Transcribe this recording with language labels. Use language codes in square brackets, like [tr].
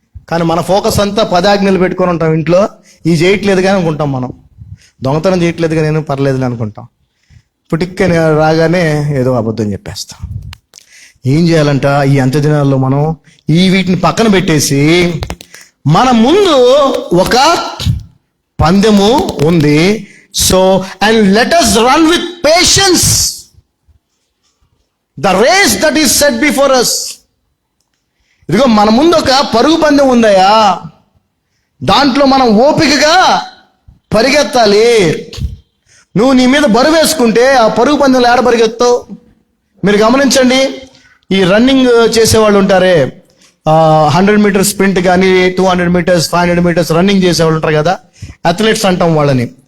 [te] కానీ మన ఫోకస్ అంతా 10 ఆజ్ఞలు పెట్టుకొని ఉంటాం ఇంట్లో. ఈ చేయట్లేదు కానీ అనుకుంటాం, మనం దొంగతనం చేయట్లేదు కానీ నేను పర్లేదులే అనుకుంటాం. పుటిక్కని రాగానే ఏదో అబద్ధం చెప్పేస్తాం. ఏం చేయాలంట? ఈ అంత్య దినాల్లో మనం వీటిని పక్కన పెట్టేసి, మన ముందు ఒక పందెము ఉంది. [en] So and let us run with patience the race that is set before us. [te] ఇదిగో మన ముందు ఒక పరుగు పందెం ఉందయ్యా, దాంట్లో మనం ఓపికగా పరిగెత్తాలి. నువ్వు నీ మీద బరువు వేసుకుంటే ఆ పరుగు పందెంలో ఏడ పరిగెత్తావు? మీరు గమనించండి, ఈ రన్నింగ్ చేసేవాళ్ళు ఉంటారే, 100 మీటర్స్ స్ప్రింట్ కానీ 200 మీటర్స్ 500 మీటర్స్ రన్నింగ్ చేసేవాళ్ళు ఉంటారు కదా, అథ్లెట్స్ అంటాం వాళ్ళని.